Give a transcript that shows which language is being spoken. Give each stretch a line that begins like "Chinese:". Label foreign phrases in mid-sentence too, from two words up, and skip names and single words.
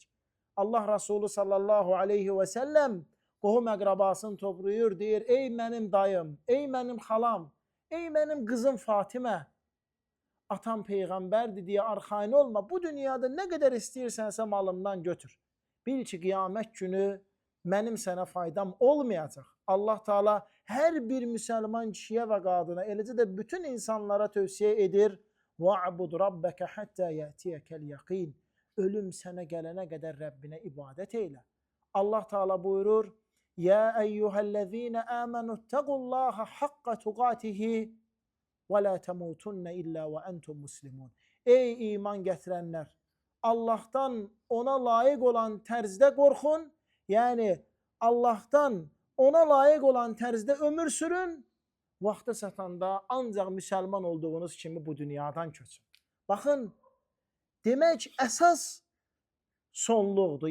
Azerbaijani: Allah Resulü
Arabic: صلى الله عليه وسلم
Azerbaijani: qohum əqrabasını toplayır, deyir, ey mənim dayım, ey mənim xalam, ey mənim qızım Fatimə, atam peyğəmbərdir deyə arxain olma, bu dünyada nə qədər istəyirsənsə malımdan götür. Bil ki, qiyamət günü mənim sənə faydam olmayacaq. Allah Teala hər bir müsəlman kişiyə və qadına, eləcə də bütün insanlara tövsiyə edir,
Arabic: وَعْبُدْ رَبَّكَ حَتَّى يَأْتِيَكَ الْيَقِينَ.
Azerbaijani: Ölüm sənə gələnə qədər Rəbbinə ibadət eylə. Allah Teala buyurur,
Arabic: يَا أَيُّهَا الَّذ۪ينَ آمَنُوا اتَّقُوا اللّٰهَ حَقَّ تُقَاتِهِ وَلَا تَمُوتُنَّ إِلَّا وَأَنْتُمْ مُسْلِمُونَ.
Azerbaijani: Ey iman gətirənlər! Allah'tan ona layiq olan tərzdə qorxun, yəni Allah'tan ona layiq olan tərzdə ömür sürün, vaxtı çatanda ancaq müsəlman olduğunuz kimi bu dünyadan köçün. Baxın, demək əsas sonluqdur.